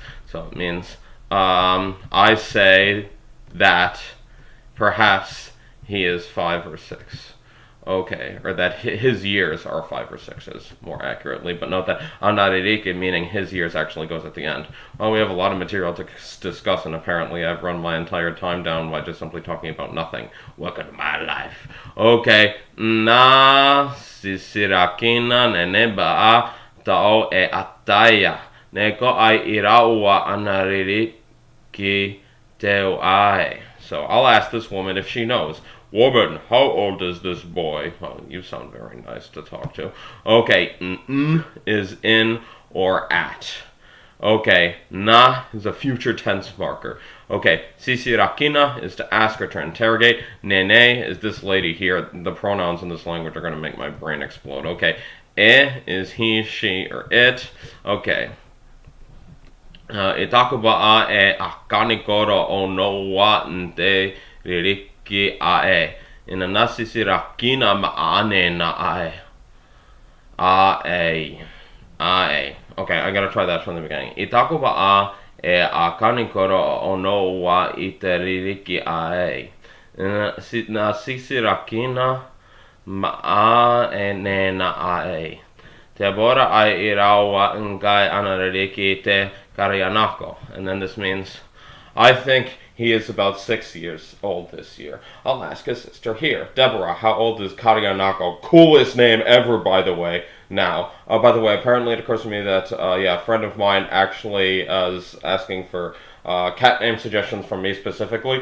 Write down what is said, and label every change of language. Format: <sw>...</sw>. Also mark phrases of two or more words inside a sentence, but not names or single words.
<en>So it means I say that perhaps he is 5 or 6. Okay, or that his years are 5 or 6 more accurately, but note that anaririke, meaning his years, actually goes at the end. Well, we have a lot of material to discuss, and apparently I've run my entire time down by just simply talking about nothing. Welcome to my life.</en> <gil>Okay, na sisirakina neneba tao e ataya neko ai iraua anaririki teo ai.</gil> <en>So I'll ask this woman if she knows. Woman, how old is this boy? Oh, you sound very nice to talk to. Okay, is in or at. Okay, na is a future tense marker. Okay, sisirakina is to ask or to interrogate. Nene is this lady here. The pronouns in this language are going to make my brain explode. Okay, e is he, she, or it. Okay.</en> <gil>Itakuba'a e akanikoro o no wa nte ririki ae. In a nasisirakina ma'ane na ae. Ae. Ae.</gil> <en>Okay, I gotta try that from the beginning.</en> <gil>Itakuba'a e akanikoro o no wa ite ririki ae. In a nasisirakina ma'ane na ae. Te bora ai irawa ngai anariki te Karianako.</gil> <en>And then this means, I think he is about 6 years old this year. I'll ask his sister here. Deborah, how old is Karianako? Coolest name ever, by the way. Now, by the way, apparently it occurs to me that, a friend of mine actually is asking for cat name suggestions from me specifically.</en>